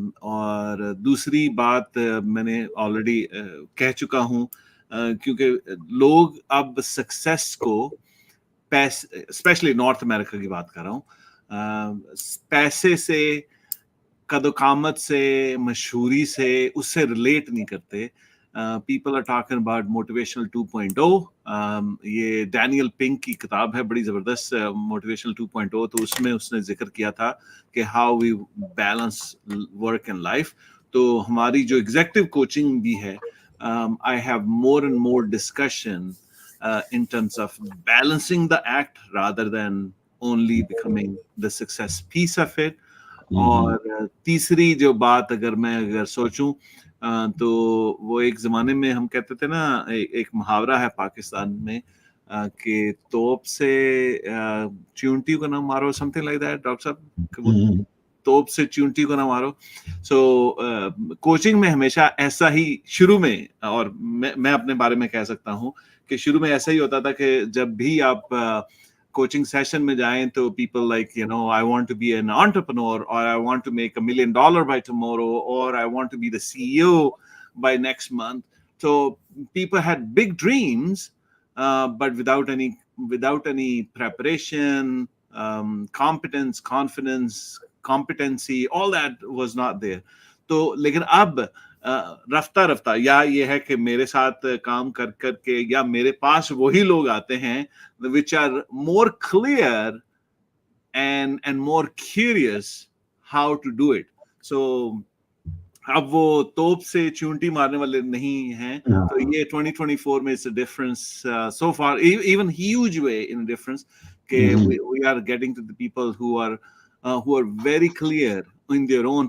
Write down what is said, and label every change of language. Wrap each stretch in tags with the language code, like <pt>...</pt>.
<ur>اور دوسری بات میں نے آلریڈی کہہ چکا ہوں، کیونکہ لوگ اب سکسیس کو اسپیشلی نارتھ امریکہ کی بات کر رہا ہوں، پیسے سے، قد و قامت سے، مشہوری سے، اس سے ریلیٹ نہیں کرتے.</ur> <en>People are talking about motivational 2.0.</en> <ur>یہ ڈینیل پنک کی کتاب ہے، بڑی زبردست، موٹیویشنل 2.0. تو اس میں اس نے ذکر کیا تھا کہ</ur> <en>How we balance work and life.</en> <ur>تو ہماری جو ایگزیکٹو کوچنگ بھی ہے،</ur> <en>I have more and more discussion in terms of balancing the act rather than only becoming the success piece of it.</en> <ur>اور تیسری جو بات اگر سوچوں تو وہ ایک زمانے میں ہم کہتے تھے نا، ایک محاورہ ہے پاکستان میں کہ توپ سے چونٹی کو نہ مارو،</ur> <en>something like that,</en> <ur>doctor صاحب، توپ سے چونٹی کو نہ مارو. سو کوچنگ میں ہمیشہ ایسا ہی شروع میں، اور میں اپنے بارے میں کہہ سکتا ہوں کہ شروع میں ایسا ہی ہوتا تھا کہ جب بھی آپ کوچنگ سیشن میں جائیں تو</ur> <en>People like I want to be an entrepreneur, or I want to make $1 million by tomorrow, or I want to be the CEO by next month. So people had big dreams, but without any preparation, competence, confidence, competency, all that was not there.</en> <ur>تو لیکن اب رفتہ رفتہ، یا یہ ہے کہ میرے ساتھ کام کر کر کے، یا میرے پاس وہی لوگ آتے ہیں</ur> <en>which are more clear and more curious how to do it.</en> <ur>So اب وہ توپ سے چونٹی مارنے والے نہیں ہیں. تو یہ 2024 میں</ur> <en>it's a difference so far, even huge way in a difference, کہ we are getting to the people who are very clear in their own.</en>